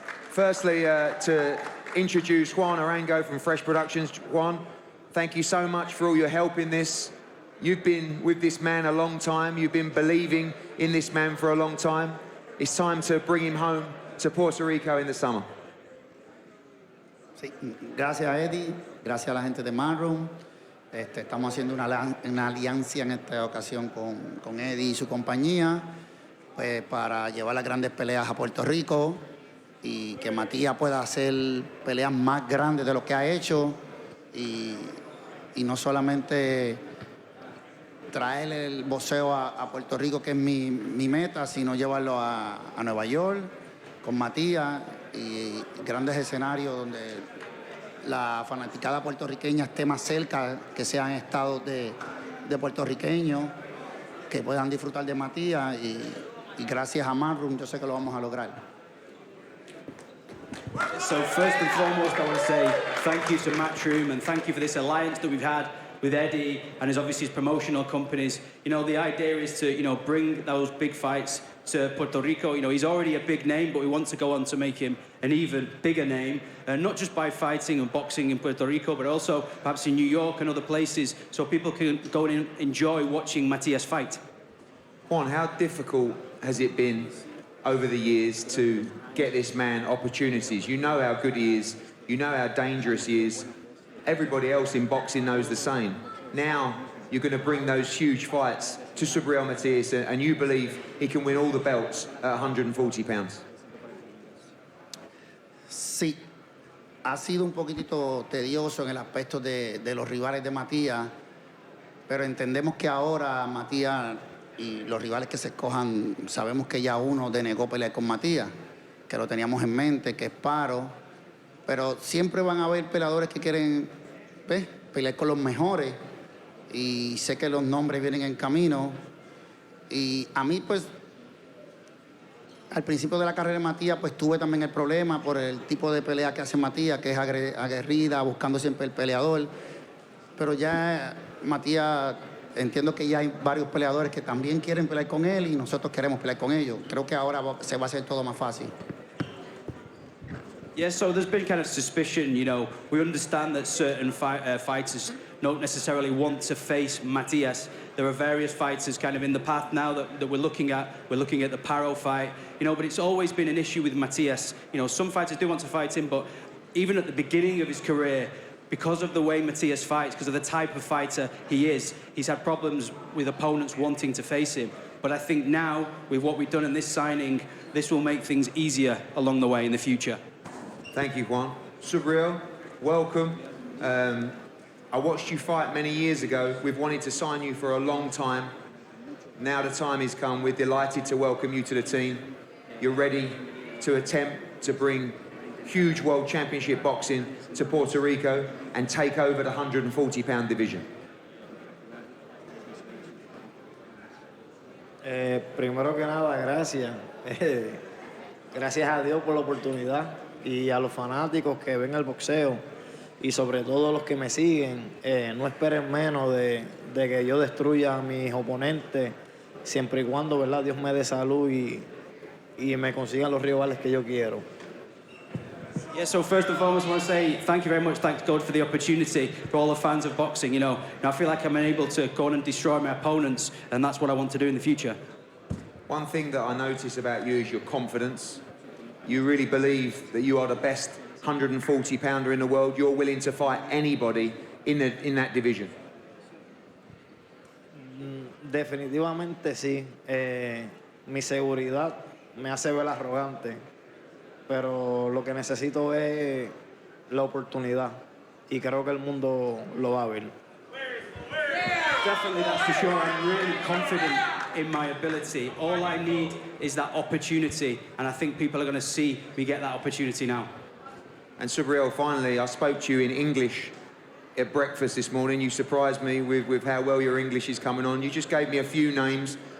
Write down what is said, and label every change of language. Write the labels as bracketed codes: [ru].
[en] Firstly, to introduce Juan Arango from Fresh Productions. Juan, thank you so much for all your help in this. You've been with this man a long time. You've been believing in this man for a long time. It's time to bring him home to Puerto Rico in the summer. [es] Sí, gracias Eddie, gracias a la gente de Matchroom. Estamos haciendo una alianza en esta ocasión con Eddie y su compañía, pues, para llevar las grandes peleas a Puerto Rico y que Matías pueda hacer peleas más grandes de lo que ha hecho y no solamente traer el boxeo a Puerto Rico, que es mi meta, sino llevarlo a Nueva York con Matías y grandes escenarios donde la fanaticada puertorriqueña esté más cerca, que sean estados de puertorriqueños, que puedan disfrutar de Matías y gracias a Matchroom yo sé que lo vamos a lograr. [en] So first and foremost, I want to say thank you to Matchroom and thank you for this alliance that we've had with Eddie and his promotional companies. You know, the idea is to, bring those big fights to Puerto Rico. He's already a big name, but we want to go on to make him an even bigger name, not just by fighting and boxing in Puerto Rico, but also perhaps in New York and other places, so people can go and enjoy watching Matias fight. Juan, how difficult has it been over the years to get this man opportunities? You know how good he is, you know how dangerous he is. Everybody else in boxing knows the same. Now you're going to bring those huge fights to Subriel Matias and you believe he can win all the belts at 140 pounds. [es] Sí, ha sido un poquitito tedioso en el aspecto de los rivales de Matías, pero entendemos que ahora Matías y los rivales que se escojan, sabemos que ya uno denegó pelear con Matías, que lo teníamos en mente, que es Paro, pero siempre van a haber peleadores que quieren pelear con los mejores y sé que los nombres vienen en camino y a mí pues al principio de la carrera de Matías pues tuve también el problema por el tipo de pelea que hace Matías, que es aguerrida, buscando siempre el peleador, pero ya Matías entiendo que ya hay varios peleadores que también quieren pelear con él y nosotros queremos pelear con ellos. Creo que ahora se va a hacer todo más fácil. [en] Yeah, so there's been kind of suspicion, we understand that certain fighters don't necessarily want to face Matias. There are various fighters kind of in the path now that we're looking at. We're looking at the Paro fight, but it's always been an issue with Matias. Some fighters do want to fight him, but even at the beginning of his career, because of the way Matias fights, because of the type of fighter he is, he's had problems with opponents wanting to face him. But I think now, with what we've done in this signing, this will make things easier along the way in the future. Thank you, Juan. Subriel, welcome. I watched you fight many years ago. We've wanted to sign you for a long time. Now the time has come. We're delighted to welcome you to the team. You're ready to attempt to bring huge world championship boxing to Puerto Rico and take over the 140-pound division. [es] Primero que nada, gracias. Gracias a Dios por la oportunidad y a los fanáticos que ven el boxeo y sobre todo los que me siguen. No esperen menos de que yo destruya a mis oponentes siempre y cuando, ¿verdad?, Dios me dé salud y me consigan los rivales que yo quiero. [en] Yeah, so first and foremost, I want to say thank you very much. Thanks, God, for the opportunity, for all the fans of boxing. You know, I feel like I'm able to go on and destroy my opponents, and that's what I want to do in the future. One thing that I notice about you is your confidence. You really believe that you are the best 140-pounder in the world. You're willing to fight anybody in that division. [es] Definitivamente sí. Mi seguridad me hace ver arrogante, pero lo que necesito es la oportunidad y creo que el mundo lo va a ver. [en] Definitely, that's for sure. I'm really confident in my ability. All I need is that opportunity, and I think people are going to see me get that opportunity now. And Subriel, finally, I spoke to you in English at breakfast this morning. You surprised me with how well your English is coming on. You just gave me a few names.